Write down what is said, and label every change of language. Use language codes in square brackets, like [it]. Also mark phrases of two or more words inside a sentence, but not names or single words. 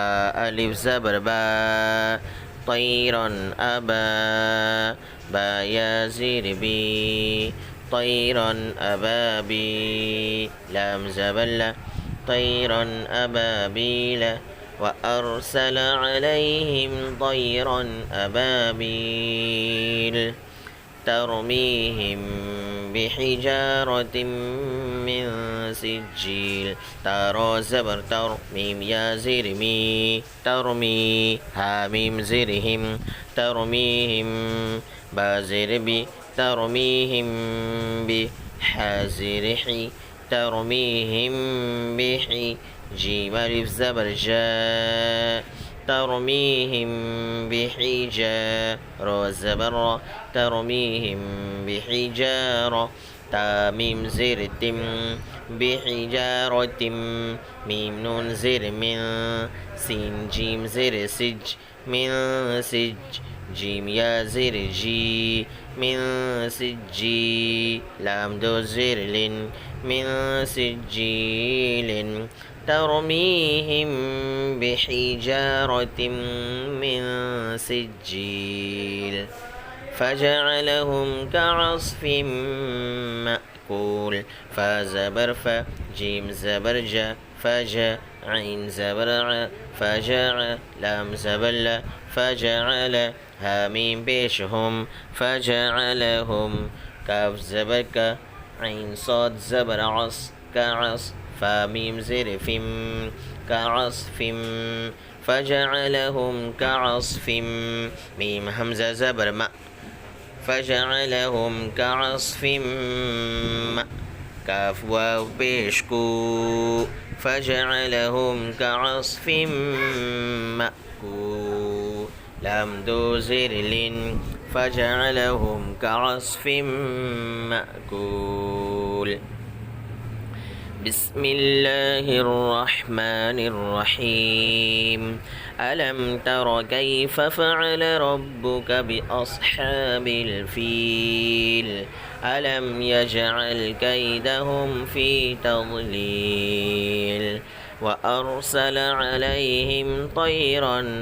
[ur] الف زبر با، طیرا ابا، با یا زیر بی، طیرا ابابی، لام زبر ل، طیرا ابابیل, [ar] وأرسل عليهم طيرا أبابيل ترميهم بحجارة من سجيل. [ur] تا را زبر تر، میم یا زیر می، ترمی، ہا میم زیر ہم، ترمیہم، با زیر بی, ترمیہم بِ، ہا زیر ہی، ترمیہم بہ، جیم الف زبر جا, ترمیہم بحجا، را زبر را، ترمیہم بحجارہ، تا میم زیر تم، بحجارتم, میم نون زیر من، سین جیم زیر سج، من سج، جیم یا زیر جی, [ar] من سجي، لام دو زير لن، من سجيلن، ترميهم بحجارة من سجيل، فجعلهم كعصف مأكول. [ur] فا زبر ف، جیم زبر ج، فج، عین زبر ع، فجع، لام زبر ل، فجعل، ہا میم پیش ہم، فجعلہم، کاف زبر کا، عین صاد زبر عص، کعص، فا میم زیر فم، کعصفم، فجعلہم کعصفم، میم ہمزہ زبر م، فجعلہم کعصفم م، کاف واو پیش کو, [ar] فجعلهم كعصف مأكول [ur] لم دوزر [ar] فجعلهم كعصف مأكول بسم الله الرحمن الرحيم ألم تر كيف فعل ربك بأصحاب الفيل ألم يجعل كيدهم في تضليل وأرسل عليهم طيرا